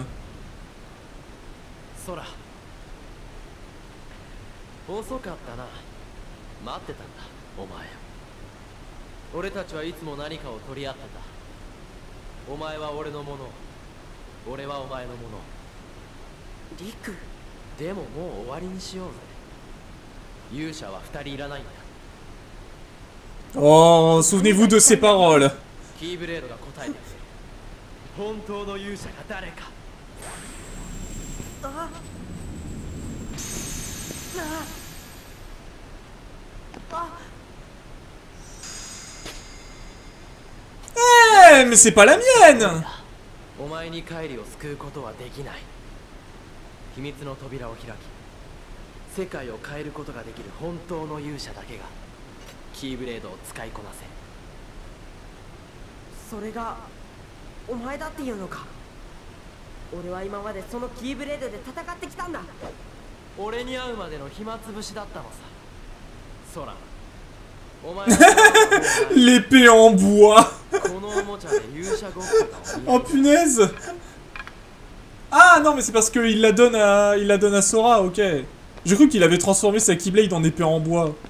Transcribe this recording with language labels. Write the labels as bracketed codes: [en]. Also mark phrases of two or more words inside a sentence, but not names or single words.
[ja] Sora. 遅かったな。待ってたんだ、お前。俺たちはいつも何かを取り合ってた。お前は俺のもの、俺はお前のもの。リク。でももう終わりにしようぜ。勇者は2人いらないんだ。 [fr] Oh, souvenez-vous de ces paroles. [ja] キーブレードが答えてくれる。本当の勇者が誰か。 [fr] Eh, mais c'est pas la mienne. [ja] お前にカイリを救うことはできない。秘密の扉を開き、世界を変えることができる本当の勇者だけがキーブレードを使いこなせ。それがお前だっていうのか。俺は今までそのキーブレードで戦ってきたんだ。俺に会うまでの暇つぶしだったのさ。ソラ、お前 [fr] L'épée en bois. [ja] このおもちゃで勇者ごっこが [fr] Oh punaise. Ah non, mais c'est parce qu'il la donne à Sora, ok. J'ai cru qu'il avait transformé sa Keyblade en épée en bois.